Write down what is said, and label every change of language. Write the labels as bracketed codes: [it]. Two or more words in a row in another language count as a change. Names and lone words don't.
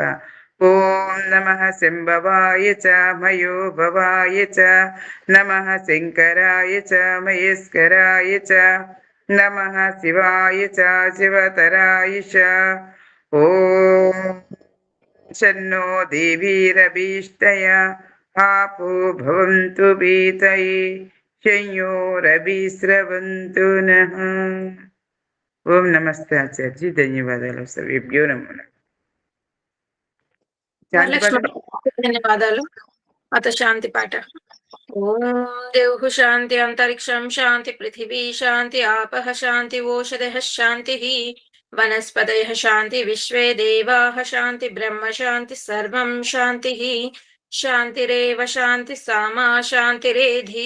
[sa] ఓం నమః శంభవాయ చ మయో భవాయ చ నమః శంకరాయ చ మహేశ్వరాయ చ నమః శివాయ చ శివతరాయ చ. ఓం శన్నో దేవీరభీష్టయా आपो भवन्तु पीतये शंयोरभिस्रवन्तु नः. ओम नमस्ते आचार्य, ధన్యవాదాలు సర్వేభ్యో నమో నమః. [te] ధన్యవాదాలు. [sa] అత శాంతి పాఠ. ఓం దేవః శాంతి అంతరిక్షం శాంతి పృథివీ శాంతి ఆపః శాంతి ఓషధః శాంతిః వనస్పతయః శాంతి విశ్వే దేవాః శాంతి బ్రహ్మ శాంతి సర్వం శాంతిః శాంతిరేవ శాంతి సామా శాంతిరేధి.